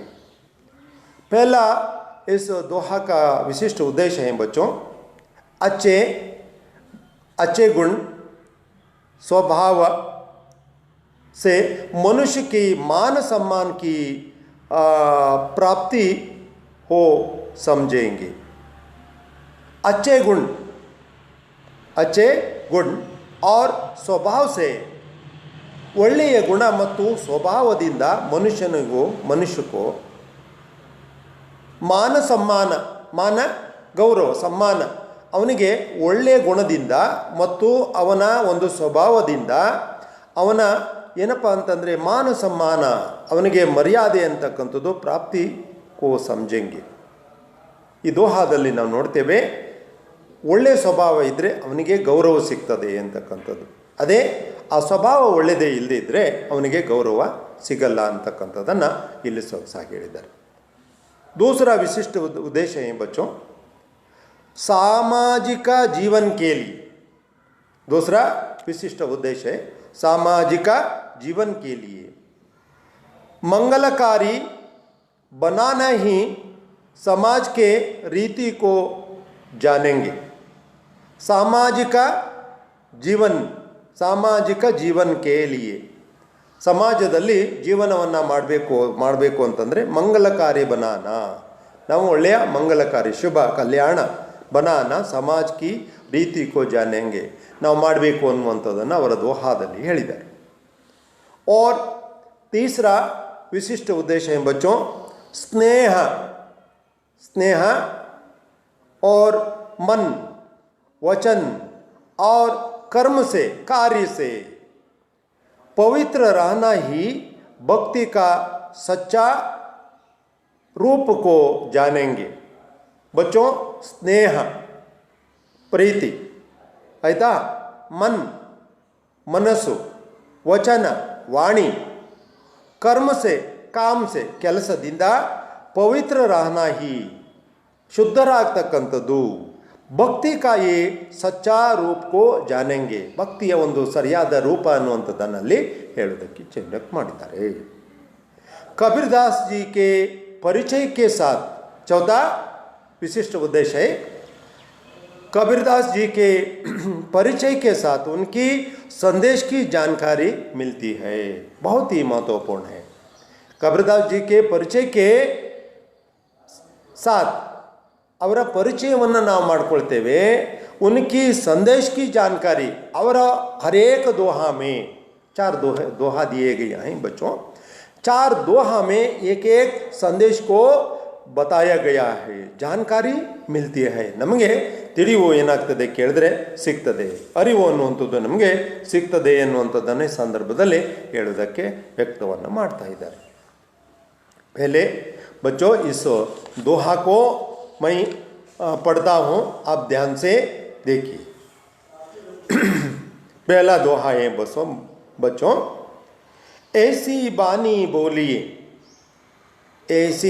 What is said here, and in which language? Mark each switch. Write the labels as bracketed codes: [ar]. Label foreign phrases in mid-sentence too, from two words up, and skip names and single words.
[hi] पहला इस दोहा का विशिष्ट उद्देश्य है बच्चों, अच्छे गुण स्वभाव से मनुष्य की मान सम्मान की प्राप्ति हो समझेंगे. अच्छे गुण और स्वभाव से [kn] ಒಳ್ಳೆಯ ಗುಣ ಮತ್ತು ಸ್ವಭಾವದಿಂದ ಮನುಷ್ಯಕ್ಕೋ ಮಾನ ಗೌರವ ಸಮ್ಮಾನ, ಅವನಿಗೆ ಒಳ್ಳೆಯ ಗುಣದಿಂದ ಮತ್ತು ಅವನ ಒಂದು ಸ್ವಭಾವದಿಂದ ಅವನ ಏನಪ್ಪ ಅಂತಂದರೆ ಮಾನ ಸಮ್ಮಾನ, ಅವನಿಗೆ ಮರ್ಯಾದೆ ಅಂತಕ್ಕಂಥದ್ದು [hi] प्राप्ति को समझेंगे. [kn] ಈ ದೋಹಾದಲ್ಲಿ ನಾವು ನೋಡ್ತೇವೆ, ಒಳ್ಳೆಯ ಸ್ವಭಾವ ಇದ್ದರೆ ಅವನಿಗೆ ಗೌರವ ಸಿಗ್ತದೆ ಅಂತಕ್ಕಂಥದ್ದು. ಅದೇ ಆ ಸ್ವಭಾವ ಒಳ್ಳೆಯದೇ ಇಲ್ಲದೇ ಇದ್ದರೆ ಅವನಿಗೆ ಗೌರವ ಸಿಗಲ್ಲ ಅಂತಕ್ಕಂಥದ್ದನ್ನು ಇಲ್ಲಿ ಸೊಗಸಾಗಿ ಹೇಳಿದ್ದಾರೆ. [hi] दूसरा विशिष्ट उद्देश्य है बच्चों, सामाजिक जीवन के लिए. दूसरा विशिष्ट उद्देश्य है सामाजिक जीवन के लिए मंगलकारी बनाना ही समाज के रीति को जानेंगे. सामाजिक जीवन के लिए [kn] ಸಮಾಜದಲ್ಲಿ ಜೀವನವನ್ನು ಮಾಡಬೇಕು ಅಂತಂದರೆ [hi] मंगलकारी बनाना, [kn] ನಾವು ಒಳ್ಳೆಯ ಮಂಗಲಕಾರಿ ಶುಭ ಕಲ್ಯಾಣ [hi] बनाना समाज की रीति को जानेंगे [kn] ನಾವು ಮಾಡಬೇಕು ಅನ್ನುವಂಥದ್ದನ್ನು ಅವರ ದೋಹಾದಲ್ಲಿ ಹೇಳಿದ್ದಾರೆ. [hi] और तीसरा विशिष्ट उद्देश्य है बच्चों, स्नेह और मन वचन और कर्म से कार्य से पवित्र रहना ही भक्ति का सच्चा रूप को जानेंगे. बच्चों, स्नेह प्रीति आयता, मनस्सु वचन वाणी कर्म से काम से [kn] ಕೆಲಸದಿಂದ ಪವಿತ್ರ [hi] रहना ही ಶುದ್ಧರಾಗ್ತಕ್ಕಂಥದ್ದು भक्ति का सच्चा रूप को जानेंगे, [kn] ಭಕ್ತಿಯ ಒಂದು ಸರಿಯಾದ ರೂಪ ಅನ್ನುವಂಥದ್ದನ್ನಲ್ಲಿ ಹೇಳೋದಕ್ಕೆ ಚಿಂತನೆ ಮಾಡಿದ್ದಾರೆ. [hi] ಕಬೀರದಾಸ್ जी के परिचय के साथ चौथा विशिष्ट उद्देश्य है, कबीरदास जी के परिचय के साथ उनकी संदेश की जानकारी मिलती है. बहुत ही महत्वपूर्ण है. कबीरदास जी के परिचय के साथ [kn] ಅವರ ಪರಿಚಯವನ್ನು ನಾವು ಮಾಡ್ಕೊಳ್ತೇವೆ. [hi] उनकी संदेश की जानकारी, ಅವರ हरेक दोहा में 4 दोहा दिए गए हैं बच्चों. 4 दोहा में एक संदेश को बताया गया है, जानकारी मिलती है. [kn] ನಮಗೆ ತಿಳಿವು ಏನಾಗ್ತದೆ ಕೇಳಿದ್ರೆ ಸಿಗ್ತದೆ, ಅರಿವು ಅನ್ನುವಂಥದ್ದು ನಮಗೆ ಸಿಗ್ತದೆ ಅನ್ನುವಂಥದ್ದನ್ನು ಈ ಸಂದರ್ಭದಲ್ಲಿ ಹೇಳೋದಕ್ಕೆ ವ್ಯಕ್ತವನ್ನು ಮಾಡ್ತಾ ಇದ್ದಾರೆ. [hi] पहले बच्चों इस दोहा को मैं पढ़ता हूँ, आप ध्यान से देखिए. पहला दोहा है बच्चों, ऐसी बानी बोलिए, ऐसी